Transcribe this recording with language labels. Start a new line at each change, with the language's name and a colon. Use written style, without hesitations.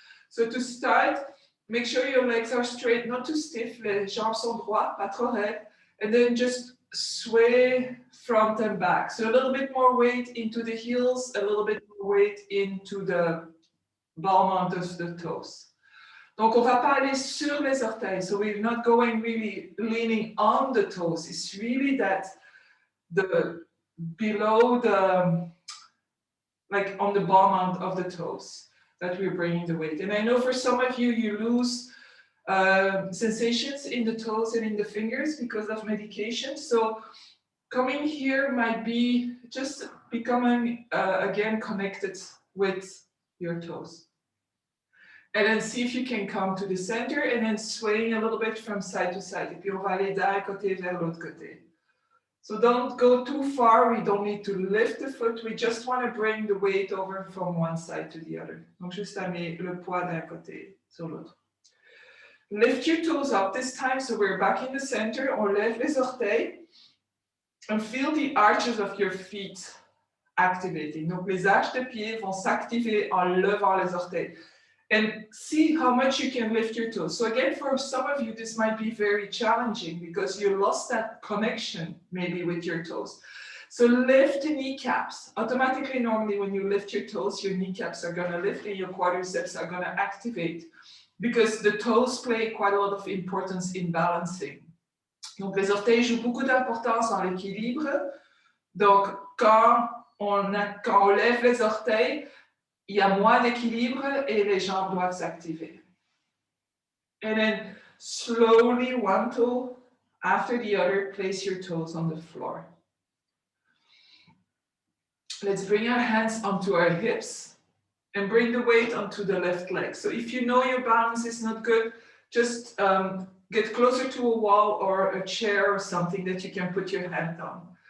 English: So to start, make sure your legs are straight, not too stiff.
French: Les jambes sont droites, pas trop raides,
English: and then just sway front and back. So a little bit more weight into the heels, a little bit more weight into the ball mount of the toes.
French: Donc on va pas aller sur les orteils.
English: So we're not going really leaning on the toes. It's really that below the, like on the ball mount of the toes, that we're bringing the weight. And I know for some of you, you lose sensations in the toes and in the fingers because of medication. So coming here might be just becoming again connected with your toes. And then see if you can come to the center and then swaying a little bit from side to side.
French: Et puis on va aller d'un côté vers l'autre côté.
English: So don't go too far. We don't need to lift the foot. We just want to bring the weight over from one side to the other.
French: Donc juste amener le poids d'un côté sur l'autre.
English: Lift your toes up this time. So we're back in the center.
French: On lève les orteils.
English: And feel the arches of your feet activating.
French: Donc les arches de pied vont s'activer en levant les orteils.
English: And see how much you can lift your toes. So again, for some of you, this might be very challenging because you lost that connection maybe with your toes. So lift the kneecaps. Automatically, normally when you lift your toes, your kneecaps are going to lift and your quadriceps are going to activate because the toes play quite a lot of importance in balancing.
French: Donc les orteils jouent beaucoup d'importance dans l'équilibre. Donc quand on lève les orteils, il y a moins d'équilibre et les jambes doivent s'activer.
English: And then slowly, one toe after the other, place your toes on the floor. Let's bring our hands onto our hips and bring the weight onto the left leg. So if you know your balance is not good, just get closer to a wall or a chair or something that you can put your hand on.